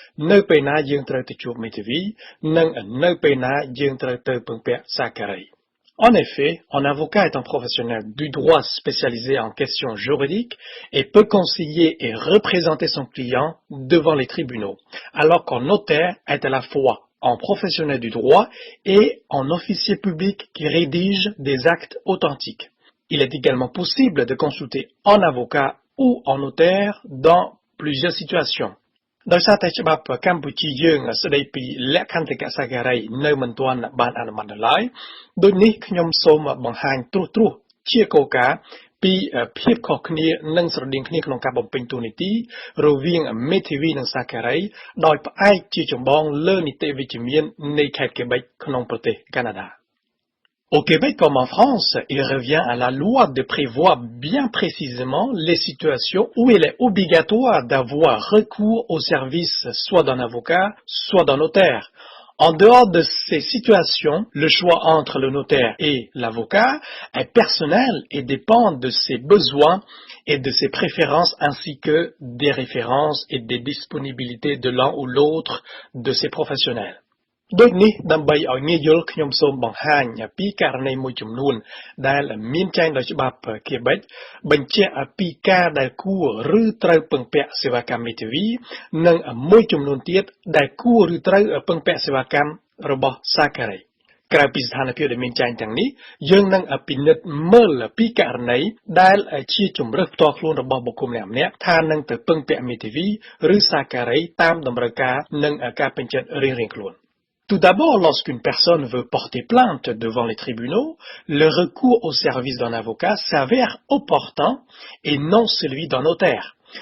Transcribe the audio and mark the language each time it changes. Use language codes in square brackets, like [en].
[km] នៅពេលណាយើងត្រូវទៅជួបមេធាវីនិងនៅពេលណាយើងត្រូវទៅពឹងពាក់សាការី [fr] En effet, un avocat est un professionnel du droit spécialisé en questions juridiques et peut conseiller et représenter son client devant les tribunaux, alors qu'un notaire est à la fois un professionnel du droit et un officier public qui rédige des actes authentiques. Il est également possible de consulter un avocat ou un notaire dans plusieurs situations. [km] ដោយសារតែច្បាប់កម្ពុជាយើងស្ដីពីលក្ខន្តិកសាការីនៅមិនទាន់បានអនុម័តនៅឡើយ ដូចនេះខ្ញុំសូមបង្ហាញត្រួសជាគោលការណ៍ពីភាពខុសគ្នានិងស្រដៀងគ្នាក្នុងការបំពេញតួនាទីរវាងមេធាវីនិងសាការីដោយផ្អែកជាចម្បងលើនីតិវិជ្ជមាននៃខេត្ត Québec ក្នុងប្រទេសកាណាដា [fr] Au Québec comme en France, il revient à la loi de prévoir bien précisément les situations où il est obligatoire d'avoir recours au service soit d'un avocat, soit d'un notaire. En dehors de ces situations, le choix entre le notaire et l'avocat est personnel et dépend de ses besoins et de ses préférences ainsi que des références et des disponibilités de l'un ou l'autre de ces professionnels. [km] ដូចនេះដើម្បីឲ្យងាយយល់ខ្ញុំសូមបង្ហាញពីករណីមួយចំនួនដែលមានចែងដោយច្បាប់ Québec បញ្ជាក់ពីការដែលគួរឬត្រូវពឹងពាក់សេវាកម្មមេធាវី និងមួយចំនួនទៀតដែលគួរឬត្រូវពឹងពាក់សេវាកម្មរបស់សាការីក្រៅពីស្ថានភាពដែលមានចែងទាំងនេះយើងនឹងពិនិត្យមើលពីករណីដែលជាជំរើសផ្ទាល់ខ្លួនរបស់បុគ្គលម្នាក់ៗថានឹងទៅពឹងពាក់មេធាវីឬសាការីតាមតម្រូវការនិងការពេញចិត្តរៀងៗខ្លួន [fr] Tout d'abord, lorsqu'une personne veut porter plainte devant les tribunaux, le recours au service d'un avocat s'avère opportun et non celui d'un notaire.